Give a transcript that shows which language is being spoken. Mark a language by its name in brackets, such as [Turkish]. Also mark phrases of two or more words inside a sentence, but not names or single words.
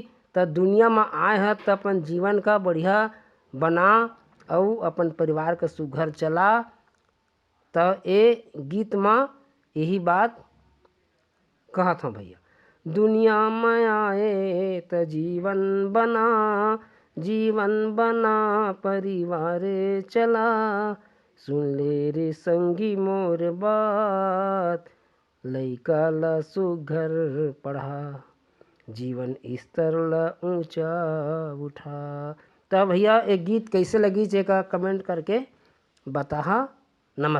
[Chhattisgarhi] तो दुनिया में आए है तो अपन जीवन का बढ़िया बना और अपन परिवार का सुघर चला। तो ये गीत में यही बात कहत हूँ भैया, दुनिया में आए तो जीवन बना, जीवन बना परिवार चला। सुन ले रे संगी मोर बात, लइका ला सुघर पढ़ा, जीवन स्तर ला ऊंचा उठा। तब भैया एक गीत कैसे लगी जेका कमेंट करके बता।